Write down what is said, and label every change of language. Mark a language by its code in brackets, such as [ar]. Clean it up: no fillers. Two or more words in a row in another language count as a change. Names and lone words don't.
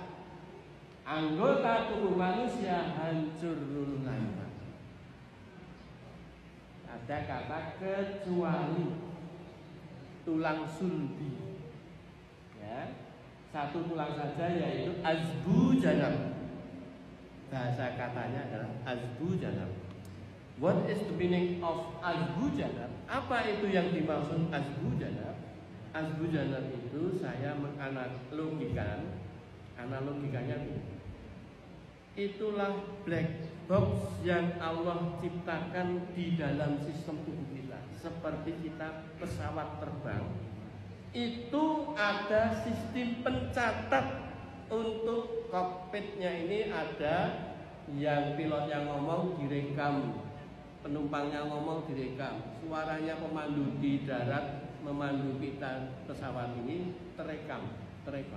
[id] Anggota tubuh manusia hancur luluh lantak. Ada kata kecuali tulang sulbi. Ya, satu tulang saja yaitu [ar] عجب الذنب. [id] Bahasa katanya adalah [ar] عجب الذنب. [en] What is the meaning of [ar] عجب الذنب? [id] Apa itu yang dimaksud [ar] عجب الذنب? عجب الذنب [id] itu saya menganalogikan, analogikanya itulah [en] black box [id] yang Allah ciptakan di dalam sistem tubuh kita. Seperti kita pesawat terbang, itu ada sistem pencatat untuk kokpitnya ini ada yang pilotnya ngomong direkam, penumpangnya ngomong direkam, suaranya pemandu di darat memandu kita pesawat ini terekam, terekam.